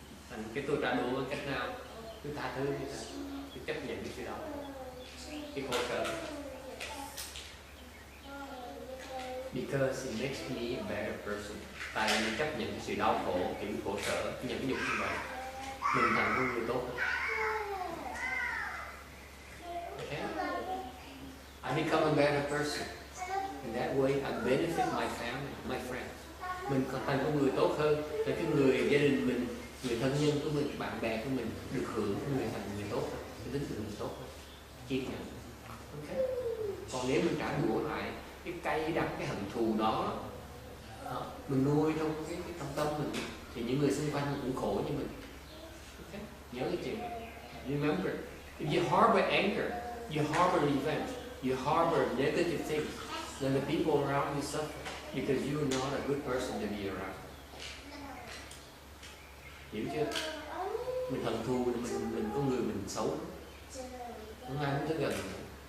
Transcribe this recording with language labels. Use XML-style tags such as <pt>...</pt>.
<vi>Thành cái tôi trả đũa bằng cách nào? Tôi tha thứ người ta, tôi chấp nhận cái sự đau, cái khổ sở.</vi> <en>Because it makes me a better person.</en> <vi>Tại mình chấp nhận cái sự đau khổ, cái khổ sở, những cái nhục như vậy, mình thành một người tốt.</vi> <en>Okay? I become a better person. In that way, I benefit my family, my friends.</en> <vi>Mình còn thành một người tốt hơn, để cái người gia đình mình, người thân nhân của mình, bạn bè của mình được hưởng người thành người tốt hơn, cái tính người tốt hơn, kiên nhẫn. Okay? Còn nếu mình trả đũa lại cái cay đắng, cái hận thù đó, mình nuôi trong cái trong tâm mình, thì những người xung quanh cũng khổ như mình. Okay? Nhớ cái chuyện này.</vi> <en>Remember, if you harbor anger, you harbor revenge, you harbor negative things, then the people around you suffer because you are not a good person to be around.</en> <vi>Hiểu chưa? Mình hận thù, mình có người mình xấu, không ai muốn tới gần mình.</vi>